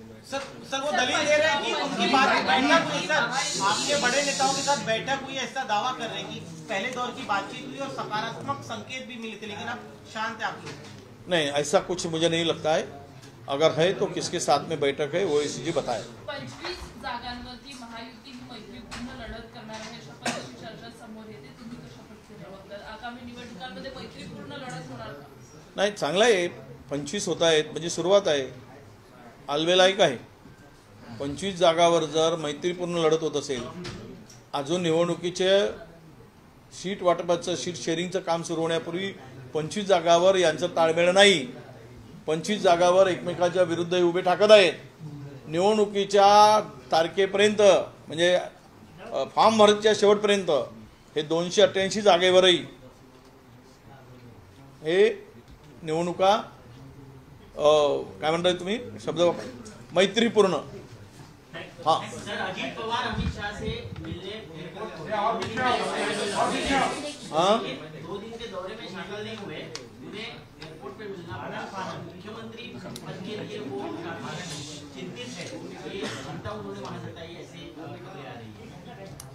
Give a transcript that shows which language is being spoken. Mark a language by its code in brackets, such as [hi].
[hi] Sir वो दलील दे रहे हैं कि उनकी बात बैठक हुई सर, आपके बड़े नेताओं के साथ बैठक हुई, ऐसा दावा कर रहे हैं कि पहले दौर की बातचीत हुई और सकारात्मक संकेत भी मिले थे, लेकिन अब शांत है आप लोग। नहीं, ऐसा कुछ मुझे नहीं लगता है। अगर है तो किसके साथ में बैठक है वो ओवैसी जी बताए। [mr] 25 जागांवरती महायुती ही मैत्रीपूर्ण लढत करणार आहे अशा पद्धतीची चर्चा समोर येते। तुम्ही कशा पद्धतीने बघता? आगामी निवडणुकांमध्ये मैत्रीपूर्ण लढत होणार का? नाही, चांगला आहे। 25 होत आहेत म्हणजे सुरुवात आहे, आलवेलायक आहे। 25 जागावर जर मैत्रीपूर्ण लढत होत असेल, अजून निवडणुकीचे सीट वाटपाचं, सीट शेअरिंगचं काम सुरू होण्यापूर्वी 25 जागावर यांचं ताळमेळ नाही। 25 जागावर एकमेकांच्या विरुद्ध उभे ठाकत आहेत। निवडणुकीच्या तारखेपर्यंत म्हणजे फॉर्म भरच्या शेवटपर्यंत हे 288 जागेवरही हे निवडणुका काय म्हणताय तुम्ही शब्द मैत्रीपूर्ण। हाँ [hi] सर अजित पवार अमित शाह से मिलने हाँ 2 दिन के दौरे में शामिल नहीं हुए, उन्हें एयरपोर्ट पे मिलना पड़ा। मुख्यमंत्री पद के लिए वो चिंतित है, ये चिंता उन्होंने वहां जताई, ऐसी खबरें आ रही है।